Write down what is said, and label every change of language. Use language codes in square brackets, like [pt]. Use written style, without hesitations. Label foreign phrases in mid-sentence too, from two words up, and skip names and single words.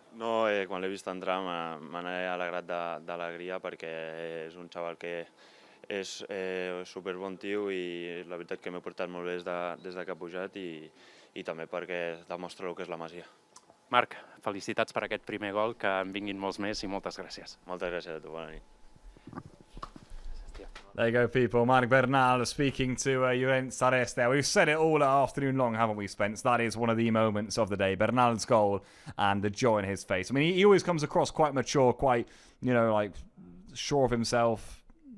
[ca] No, quan l'he vist entrar me n'he alegrat d'alegria, perquè és un xaval que és superbon tio, i la veritat que m'he portat molt bé des que ha pujat, i també perquè demostra el que és la Masia. Marc, felicitats per aquest primer gol, que en vinguin molts més, i moltes gràcies. Moltes gràcies a tu, bona nit. [en] There you go, people. Marc Bernal speaking to Llorens Ares there. We've said it all afternoon long, haven't we, Spence? That is one of the moments of the day. Bernal's goal and the joy in his face. I mean, he always comes across quite mature, quite, like, sure of himself.